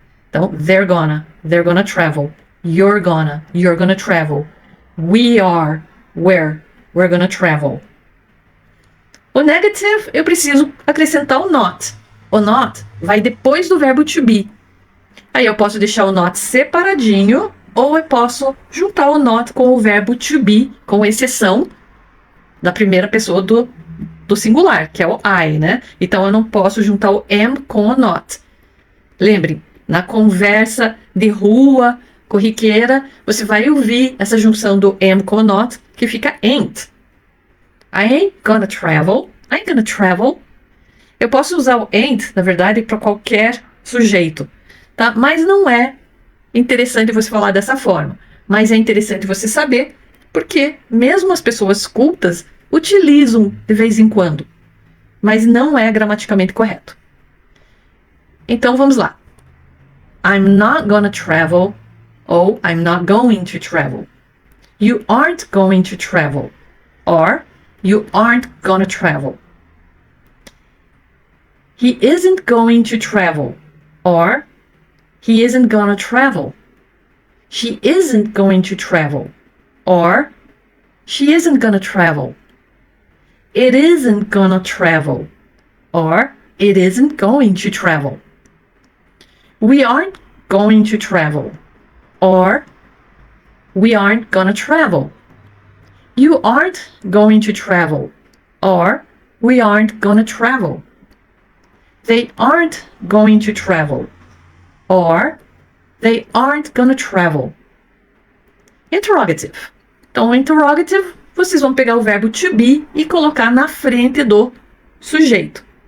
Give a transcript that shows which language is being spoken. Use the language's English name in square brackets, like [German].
[English] Então, they're gonna travel. You're gonna travel. We are, we're gonna travel. [Portuguese] O negative, eu preciso acrescentar o not. O not vai depois do verbo to be. Aí eu posso deixar o not separadinho, ou eu posso juntar o not com o verbo to be, com exceção da primeira pessoa do singular, que é o I, né? Então eu não posso juntar o am com o not. Lembrem, na conversa de rua, corriqueira, você vai ouvir essa junção do am com o not, que fica ain't. [English] I ain't gonna travel. [Portuguese] I ain't gonna travel. Eu posso usar o ain't, na verdade, para qualquer sujeito, tá? Mas não é interessante você falar dessa forma. Mas é interessante você saber, porque mesmo as pessoas cultas utilizam de vez em quando, mas não é gramaticalmente correto. Então vamos lá. [English] I'm not gonna travel ou I'm not going to travel. You aren't going to travel or you aren't gonna travel. He isn't going to travel or he isn't gonna travel. She isn't going to travel or she isn't gonna travel. It isn't gonna travel or it isn't going to travel. We aren't going to travel or we aren't gonna travel. You aren't going to travel or we aren't gonna travel. They aren't going to travel or they aren't gonna travel. Interrogative. [Portuguese] Então, interrogative, vocês vão pegar o verbo to be e colocar na frente do sujeito.